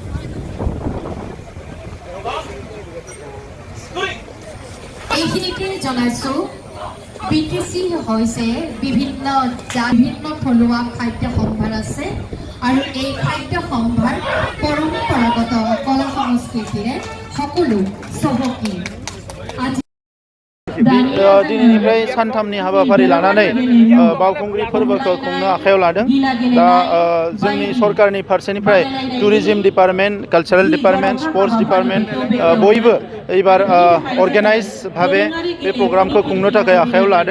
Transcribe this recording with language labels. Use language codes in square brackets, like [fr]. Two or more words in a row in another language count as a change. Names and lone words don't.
[as] এইখিনিতে জনাইছোঁ বিটিচি হৈছে বিভিন্ন থলুৱা খাদ্য সম্ভাৰ আছে আৰু এই খাদ্য সম্ভাৰ পৰম্পৰাগত কলা সংস্কৃতিৰে সকলো চহকী। [brx] दिनैनिफ्राय सानथामनि हाबाफारि लानानै बावखुंग्रि फोरबोखौ खुंनो आखायाव लादों। दा जोंनि सरकारनि फारसेनिफ्राय [en] tourism department, cultural department, sports department [brx] बयबो एबार अर्गेनाइज भाबे बे प्रग्रामखौ खुंनो थाखाय आखायाव लादों।